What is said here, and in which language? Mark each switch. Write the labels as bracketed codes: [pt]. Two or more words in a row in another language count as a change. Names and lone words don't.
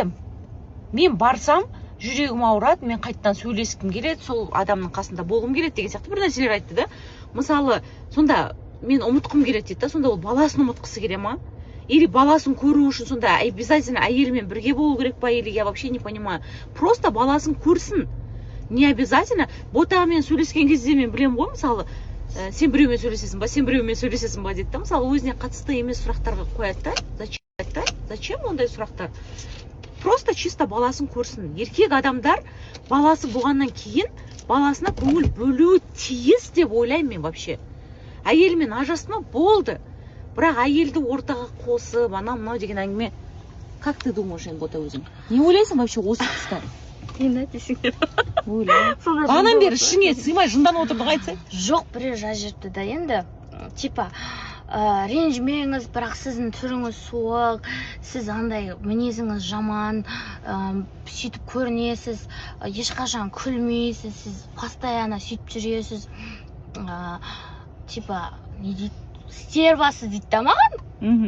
[kk] Мен барсам, жүрегім ауырады, мен қайтадан сөйлескім келеді, сол адамның қасында болғым келеді деген сияқты бір нәрселер айтты да. Мысалы, сонда мен ұмытқым келеді дейді да, сонда ол баласын ұмытқысы келе ма? Или баласын көру үшін сонда обязательно әйелімен бірге болу керек па, [ru] или я вообще не понимаю. [kk] Просто баласын көрсін. [ru] Не обязательно. [kk] Ботамен сөйлескен кезде мен білем ғой, мысалы, сен біреумен сөйлесесің ба, сен біреумен сөйлесесің ба дейді да, мысалы, өзіне қатысты емес сұрақтарға қояды да. Зачем ондай сұрақтар? [ru] Просто чисто [kk] баласын көрсін. Еркек адамдар баласы болғаннан кейін баласына көңіл бөлуі тиіс деп ойлаймын мен вообще. Әйелмен ажырасма болды. Бірақ әйелді ортаға қосып, анау-мынау деген әңгіме. [ru] Как ты думаешь, [kk] Бота, өзің? Не ойлайсың вообще осы тұста? Енді айтесіңдер. Бағанан бері ішіңе сыймай жынданып отырдың, айтсай? Жоқ, бірер жазып да енді, типа, ренжімеңіз, бірақ сіздің түріңіз суық, сіз андай мінезіңіз жаман, сөйтіп көрінесіз, ешқашан күлмейсіз, сіз постоянно сөйтіп жүресіз, типа, не дейді, стервасыз дейді да маған.